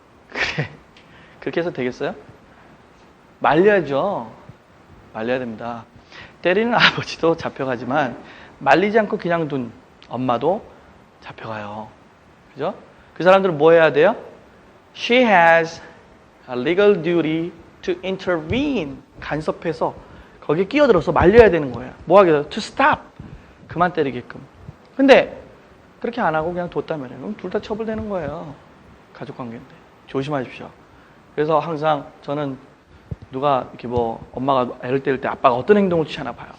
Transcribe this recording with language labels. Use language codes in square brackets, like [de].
[ko] 그래. 그렇게 해서 되겠어요? 말려야죠. 말려야 됩니다. 때리는 아버지도 잡혀가지만 말리지 않고 그냥 둔 엄마도 잡혀가요. 그죠? 그 사람들은 뭐 해야 돼요? [en] She has a legal duty to intervene. [ko] 간섭해서 거기에 끼어들어서 말려야 되는 거예요. 뭐 하게 돼요? To stop. 그만 때리게끔. 근데 그렇게 안 하고 그냥 뒀다면 그럼 둘 다 처벌되는 거예요. 가족관계인데. 조심하십시오. 그래서 항상 저는 누가 이렇게 뭐 엄마가 애를 때릴 때 아빠가 어떤 행동을 취하나 봐요.